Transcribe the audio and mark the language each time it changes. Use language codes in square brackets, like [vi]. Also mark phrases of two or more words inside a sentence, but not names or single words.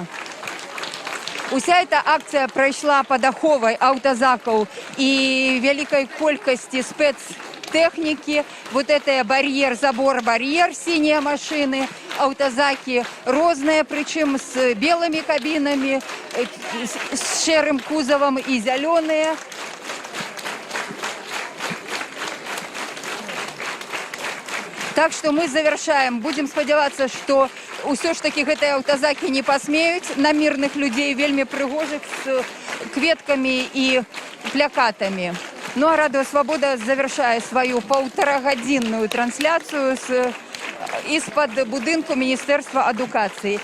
[be] Уся эта акцыя прайшла пад аховай аўтазакаў і вялікай колькасці спецтэхнікі. [ru] Вот это [be] бар'ер, забор-бар'ер, сінія машыны. аўтазакі розныя, прычым з белымі кабінамі, з шэрым кузавам і зялёныя. [ru] Так что мы завершаем. [be] Будем спадзявацца, што ўсё ж таки гэтыя аўтазакі не пасмеюць на мірных людзей, вельмі прыгожых з кветкамі і плакатамі. Ну а Радыё Свабода завершае сваю паўтарагадзінную трансляцыю из-пад будынку Міністэрства адукацыі.